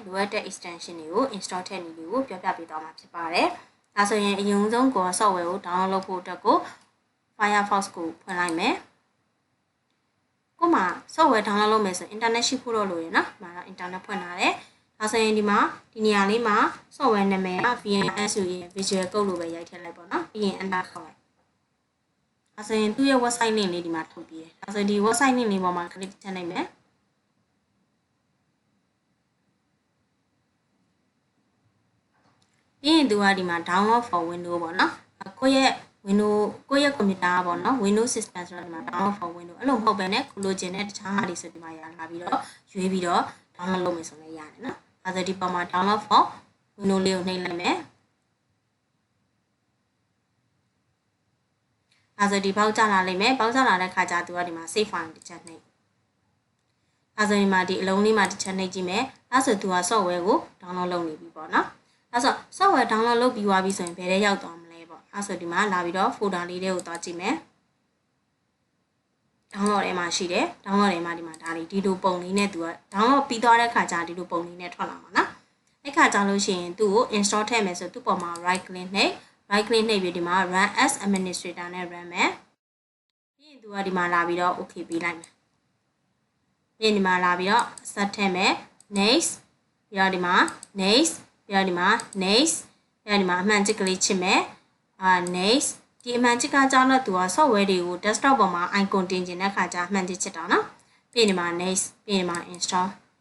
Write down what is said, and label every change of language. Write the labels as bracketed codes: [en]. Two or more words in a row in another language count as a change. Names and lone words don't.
[my] လိုအပ်တဲ့ extension တွေကို install ထည့်နည်းလေးကိုပြပြပေးသွားမှာဖြစ်ပါတယ်။ဒါဆိုရင်အရင်ဆုံးကို software ကို download လုပ်ဖို့အတွက်ကို Firefox ကိုဖွင့်လိုက်မယ်။ကိုမှ [en] software download [my] လုပ်မယ်ဆိုရင် internet ရှိဖို့တော့လိုရယ်နော်။ဒါတော့ internet ဖွင့်လာတယ်။ဒါဆိုရင်ဒီနေရာလေးမှာ software နာမည်က VNS ဆိုရင် Visual Code လို့ပဲရိုက်ထည့်လိုက်ပေါ့နော်။ပြီးရင် enter ခေါက်လိုက်။ဒါဆိုရင်သူ့ရဲ့ [en] website link [my] လေးဒီမှာထုတ်ပြီးတယ်။ဒါဆိုရင်ဒီ [en] website link [my] လေးပေါ်မှာ click ချလိုက်မယ်။ ပြီးရင်သူကဒီမှာ [en] download for window [my] ပေါ့နော်။ကိုယ့်ရဲ့ ကိုယ့်ရဲ့ computer ပေါ့နော် [en] Windows system [my] ဆိုတော့ဒီမှာ [en] download for window [my] အဲ့လိုမဟုတ်ဘဲနဲ့ကိုလိုချင်တဲ့တခြားဟာတွေဆိုဒီမှာရလာပြီးတော့ရွေးပြီးတော့ download လုပ်မယ်ဆိုလည်းရတယ်နော်။အဲဒါဆိုဒီပေါ်မှာ [en] download for window [my] လေးကိုနှိပ်လိုက်မယ်။ အဲဒါဆိုဒီပေါက်ကျလာလိမ့်မယ်။ပေါက်ကျလာတဲ့ခါကျသူကဒီမှာ [en] save file [my] တစ်ချက်နှိပ်။အဲဒါဆိုဒီမှာဒီအလုံးလေးမှာတစ်ချက်နှိပ်ကြည့်မယ်။အဲဆိုသူက software ကို download လုပ်နေပြီပေါ့နော်။အဲဆို [en] software download [my] လုပ်ပြီးသွားပြီဆိုရင်ဘယ်ထဲရောက်သွားမလဲ။အဲဆိုဒီမှာလာပြီးတော့ folder လေးတွေကိုသွားကြည့်မယ် download ထဲမှာရှိတယ် download ထဲမှာဒီမှာဒါလေးဒီလိုပုံလေးနဲ့ သူက download ပြီးသွားတဲ့ခါကျဒီလိုပုံလေးနဲ့ထွက်လာမှာနော်အဲ့ခါကျလို့ရှိရင်သူ့ကို install ထည့်မယ်ဆိုသူ့ ပေါ်မှာ [en] right click [my] နှိပ်ပြီးဒီမှာ [en] run as administrator [my] နဲ့ run မယ်ပြီးရင်သူကဒီမှာလာပြီးတော့ okay ပေးလိုက်မယ်ပြီးရင်ဒီမှာလာပြီးတော့ set ထည့်မယ် next ပြီးတော့ဒီမှာ next ပြီးတော့ဒီမှာ next ပြီးတော့ဒီမှာအမှန်ချစ်ကလေးချစ်မယ်next ဒီအမှန်ချစ်ကကြောင်းတော့သူက software တွေကို desktop ပေါ်မှာ icon တင်ကျင်တဲ့ခါကျအမှန်ချစ်တာနော်ပြီးရင်ဒီမှာ next ပြီးရင်ဒီမှာ install